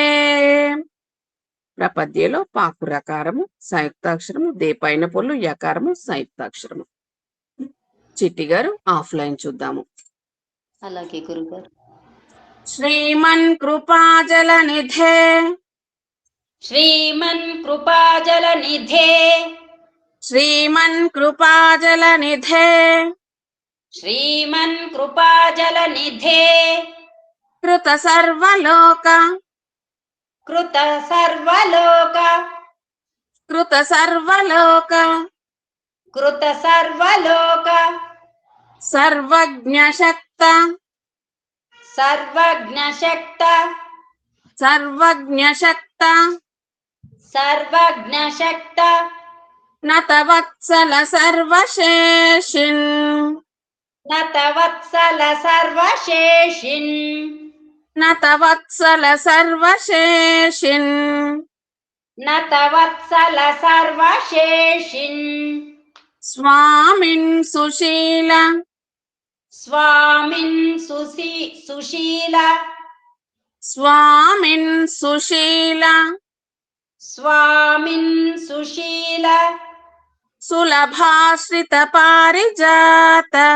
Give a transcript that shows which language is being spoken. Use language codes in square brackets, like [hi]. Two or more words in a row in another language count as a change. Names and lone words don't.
[te] ప్రపద్యలో పాకు రకారము సంయుక్తాక్షరము. దే పైన పొల్లు యకారము సంయుక్తాక్షరము. చిట్టి గారు ఆఫ్లైన్ చూద్దాము. అలాగే గురుగారు. [sa] శ్రీమన్ కృపాజల నిధే. श्रीमन् कृपाजलनिधे. శ్రీమన్ కృపాజల నిధే. श्रीमन् कृपाजलनिधे. కృత సర్వలోక. कृत सर्वलोक. కృత సర్వలోక. कृत सर्वलोक. సర్వజ్ఞ శక్త. सर्वज्ञशक्त. సర్వజ్ఞ శక్త. सर्वज्ञशक्त. నతవత్సల సర్వశేషిన్. नतवत्सल सर्वशेषिन्. నతవత్సల సర్వశేషిన్. नतवत्सल सर्वशेषिन्. స్వామిన్ సుశీల. స్వామిన్ సుశీల స్వామిన్ సుశీల స్వామిన్ సుశీల సులభాశ్రిత పారిజాత